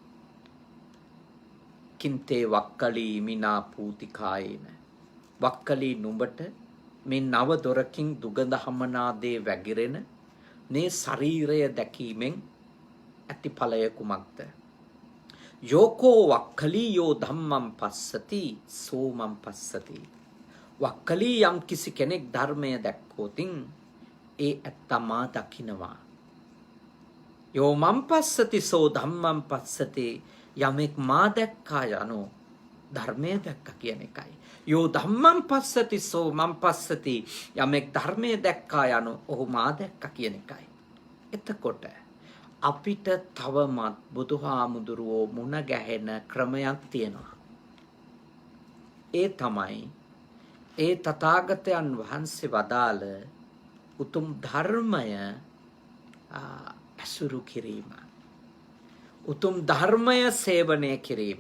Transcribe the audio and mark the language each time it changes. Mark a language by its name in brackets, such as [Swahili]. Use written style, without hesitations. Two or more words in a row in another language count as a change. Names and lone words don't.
[Pali] කින්තේ වක්කලි මිනා පූතිකායේන, [Sinhala] වක්කලි නුඹට මේ නව දොරකින් දුගඳ හමනාදේ වැగిරෙන මේ ශරීරය දැකීමෙන් ඇති ඵලය කුමක්ද? [Pali] යෝකෝ වක්කලි යෝ ධම්මං පස්සති සෝමං පස්සති. [Sinhala] වක්කලි යම් කිසි කෙනෙක් ධර්මය දැක්කොතින් ඒ ඇත්තමා දකින්නවා. [Pali] යෝ මං පස්සති සෝ ධම්මං පස්සති. [Sinhala] යමෙක් මා දැක්කා යනු ධර්මය දැක්කා කියන එකයි. [Pali] යෝ ධම්මං පස්සති සෝ මං පස්සති. [Sinhala] යමෙක් ධර්මය දැක්කා යනු ඔහු මා දැක්කා කියන එකයි. එතකොට අපිට තවමත් බුදුහාමුදුරුවෝ මුණ ගැහෙන ක්‍රමයක් තියෙනවා. ඒ තමයි ඒ තථාගතයන් වහන්සේ වදාළ උතුම් ධර්මය ඇසුරු කිරීම, උතුම් ධර්මය සේවනය කිරීම.